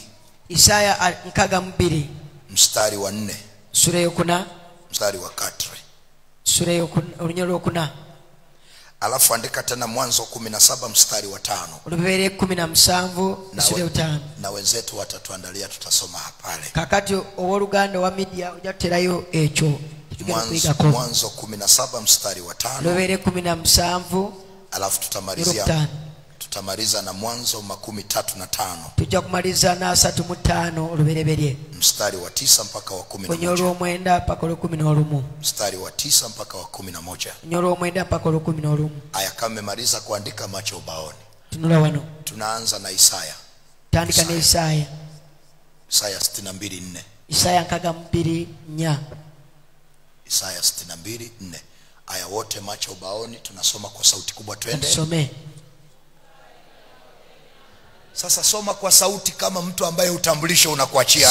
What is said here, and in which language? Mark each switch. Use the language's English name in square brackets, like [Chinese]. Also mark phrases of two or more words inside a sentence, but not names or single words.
[Swahili] Isaya 62 mstari wa 4. [Ganda] sura yokuna mstari wa 4. sura yokuna olunyolo okuna. [Swahili] Alafu andika tena Mwanzo 17 mstari wa 5. [Ganda] Olubere 17 sura ya 5. [Swahili] Na wenzetu watatuandalia, tutasoma pale. [Ganda] Kakati ow'oluganda wa media ojaterayo ekyo. [Swahili] Mwanzo 17 mstari wa 5. [Ganda] Olubere 17. [Swahili] Alafu tutamaliza na Mwanzo 35. [Ganda] Tujja kumaliza na 35 olubereberye. [Swahili] Mstari wa 9 mpaka wa 11. [Ganda] Onyolo omwenda mpaka 11. [Swahili] Mstari wa 9 mpaka wa 11. [Ganda] Onyolo omwenda mpaka 11. [Swahili] Aya, kama mmemaliza kuandika macho ubaoni. [Ganda] Tunula wano. [Swahili] Tunaanza na Isaya. [Ganda] Tandika na Isaya. [Swahili] Isaya 62:4. Isaya 62:4. Isaya 62:4. Aya, wote macho ubaoni, tunasoma kwa sauti kubwa, twende. Tusome. Sasa soma kwa sauti kama mtu ambaye utambulisho unakuachia.